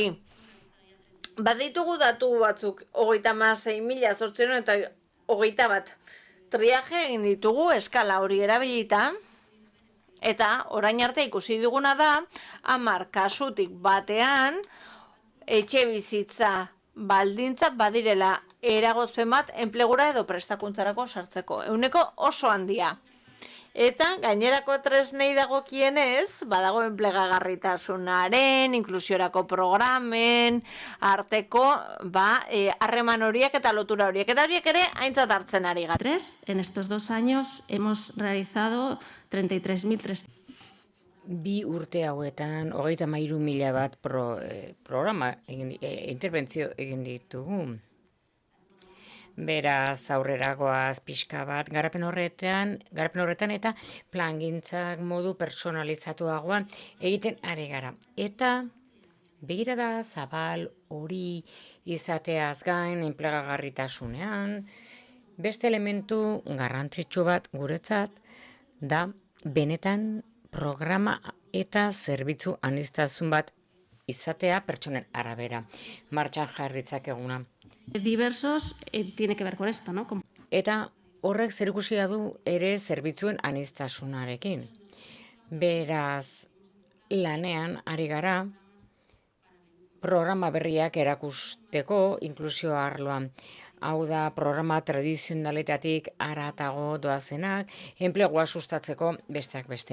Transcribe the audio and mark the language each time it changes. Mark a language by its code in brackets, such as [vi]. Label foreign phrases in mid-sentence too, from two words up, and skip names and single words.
[eu] Baditugu datu batzuk, 36.821 triaje egin ditugu eskala hori erabilita, eta orain arte ikusi duguna da, 10 kasutik batean, etxe bizitza baldintza badirela eragozpen bat enplegura edo prestakuntzarako sartzeko. Ehuneko oso handia. Eta gainerako tresnei dagokienez, badago enplegagarritasunaren, inklusiorako programen, arteko, harreman horiek eta lotura horiek. Eta horiek ere aintzat hartzen ari gara. [es] En estos 2 años hemos realizado 33.300. [eu] 2 urte hauetan, 33.000 bat programa, interbentzio egin ditugu. Beraz, aurreragoaz pixka bat, garapen horretan eta plangintzak modu personalizatuagoan egiten ari gara. Eta begirada zabal hori izateaz gain enplegagarritasunean, beste elementu garrantzitsu bat guretzat da benetan programa eta zerbitzu aniztasun bat izatea pertsonen arabera. Martxan jarritzak eguna. [es] Diversos tiene que ver con esto, ¿no? [eu] Eta horrek zerikusia du ere zerbitzuen aniztasunarekin. Beraz, lanean ari gara programa berriak erakusteko inklusio arloan. Hau da, programa tradizionaletatik haratago doazenak, enplegua sustatzeko besteak beste.